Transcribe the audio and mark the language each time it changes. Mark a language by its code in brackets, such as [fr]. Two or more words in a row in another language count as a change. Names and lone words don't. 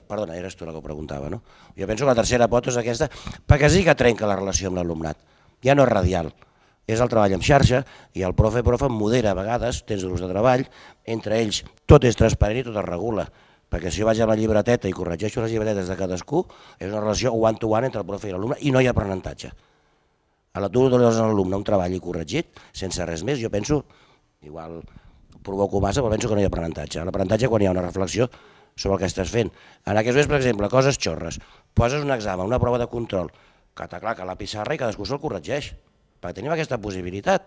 [ca] Perdona, eres tu la que ho preguntava, no? Jo penso que la tercera pota és aquesta, perquè sí que trenca la relació amb l'alumnat. Ja no és radial, és el treball en xarxa i el profe modera a vegades, tens grups de treball, entre ells tot és transparent i tot es regula, perquè si jo vaig a la llibreteta i corregeixo les llibretetes de cadascú, és una relació [en] one-to-one [ca] entre el profe i l'alumne i no hi ha aprenentatge. A tu dones a l'alumne un treball i corregit, sense res més, jo penso, igual provoco massa, però penso que no hi ha aprenentatge. L'aprenentatge quan hi ha una reflexió sobre el que estàs fent. En aquests moments, per exemple, coses xorres, poses un examen, una prova de control, que t'aclaca la pissarra i cadascú se'l corregeix, perquè tenim aquesta possibilitat.